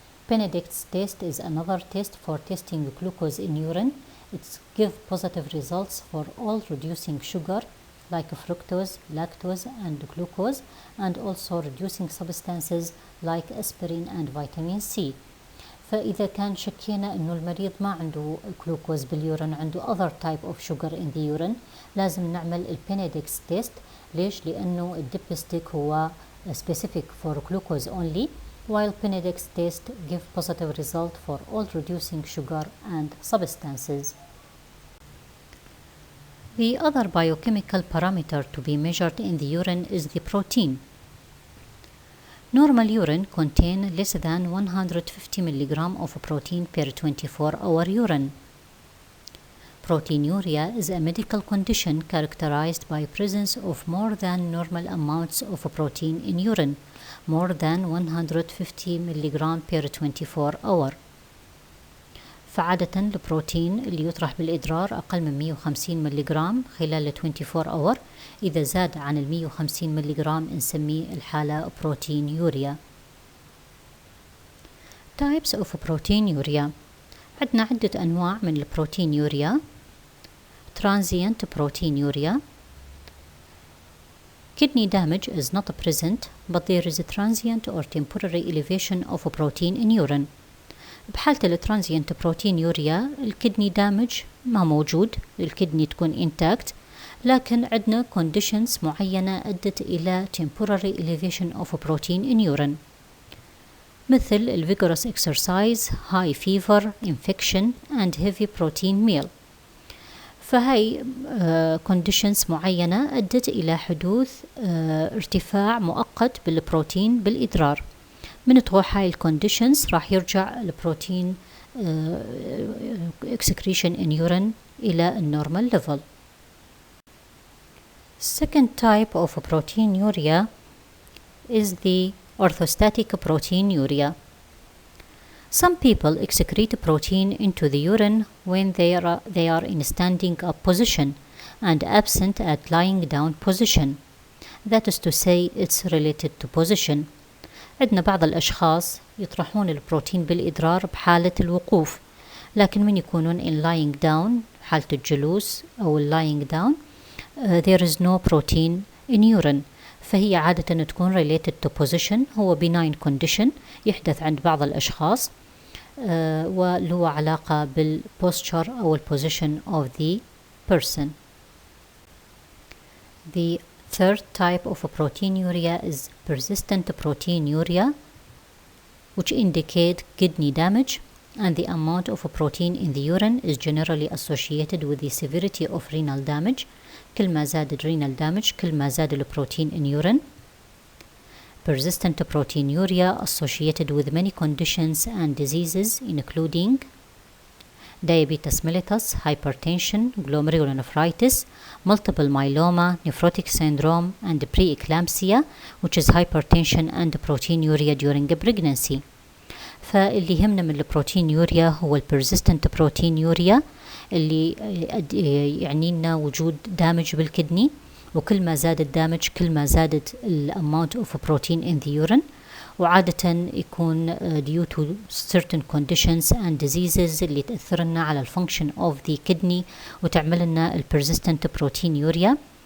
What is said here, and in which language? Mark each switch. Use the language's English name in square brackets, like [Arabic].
[English] Benedict's test is another test for testing glucose in urine. It gives positive results for all reducing sugar like fructose, lactose and glucose, and also reducing substances like aspirin and vitamin C. [Arabic] فإذا كان شكينا إنه المريض ما عنده glucose باليورين، عنده [English] other type of sugar in the urine، [Arabic] لازم نعمل البينيدكس تيست. ليش؟ لأنه الديبستيك هو [English] specific for glucose only, while Benedict's test give positive result for all reducing sugar and substances. The other biochemical parameter to be measured in the urine is the protein. Normal urine contain less than 150 mg of protein per 24-hour urine. Proteinuria is a medical condition characterized by presence of more than normal amounts of protein in urine, more than 150 mg per 24-hour. [Arabic] فعادة البروتين اللي يطرح بالإدرار أقل من 150 ملغ خلال 24 hour. إذا زاد عن 150 ملغ نسميه الحالة بروتينيوريا. [English] Types of proteinuria. [Arabic] عندنا عدة أنواع من البروتينيوريا. [English] Transient proteinuria. Kidney damage is not present, but there is a transient or temporary elevation of protein in urine. [Arabic] بحالة الترانزيانت بروتينيوريا الكدني دامج ما موجود، الكدني تكون [English] intact، [Arabic] لكن عندنا [English] conditions [Arabic] معينة أدت إلى [English] temporary elevation of protein in urine، [Arabic] مثل [English] vigorous exercise, high fever, infection and heavy protein meal. [Arabic] فهي conditions معينة أدت إلى حدوث ارتفاع مؤقت بالبروتين بالإدرار. من تروح هاي الكونديشنز راح يرجع البروتين [English] excretion in urine [Arabic] إلى النورمال level. [English] Second type of proteinuria is the orthostatic proteinuria. Some people excrete protein into the urine when they are in standing up position and absent at lying down position. That is to say, it's related to position. [Arabic] عندنا بعض الأشخاص يطرحون البروتين بالإدرار بحالة الوقوف، لكن من يكونون [English] in lying down [Arabic] حالة الجلوس أو [English] lying down there is no protein in urine. [Arabic] فهي عادة تكون [English] related to position. [Arabic] هو [English] benign condition [Arabic] يحدث عند بعض الأشخاص وله علاقة بالposture أو [English] position of the person. [Arabic] The [English] Third type of proteinuria is persistent proteinuria, which indicate kidney damage, and the amount of protein in the urine is generally associated with the severity of renal damage. [Arabic] كل ما زاد renal damage كل ما زاد البروتين [English] in urine. Persistent proteinuria associated with many conditions and diseases including diabetes mellitus, hypertension, glomerulonephritis, multiple myeloma, nephrotic syndrome, and preeclampsia, which is hypertension and proteinuria during pregnancy. [Arabic] فاللي يهمنا من البروتينيوريا هو البرزيستنت بروتينيوريا اللي يعني لنا وجود دامج بالكدني، وكل ما زاد الدامج كل ما زادت الامount [English] of protein in the urine، [Arabic] وعادة يكون [English] due to certain conditions and diseases [Arabic] اللي تأثر لنا على [English] function of the kidney [Arabic] وتعمل لنا [English] persistent proteinuria.